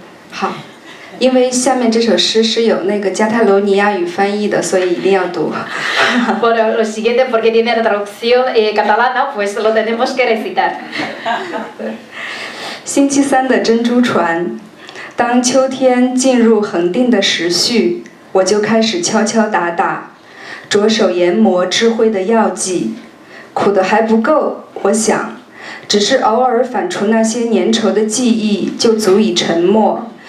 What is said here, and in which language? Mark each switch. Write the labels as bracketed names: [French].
[Chinese] 好，因为下面这首诗是有那个加泰罗尼亚语翻译的，所以一定要读。 [Spanish] Bueno, lo siguiente, porque tiene la traducción catalana, pues lo tenemos que recitar. [Chinese] 星期三的珍珠船，当秋天进入恒定的时序，我就开始敲敲打打，着手研磨智慧的药剂。苦的还不够，我想，只是偶尔反刍那些粘稠的记忆，就足以沉默。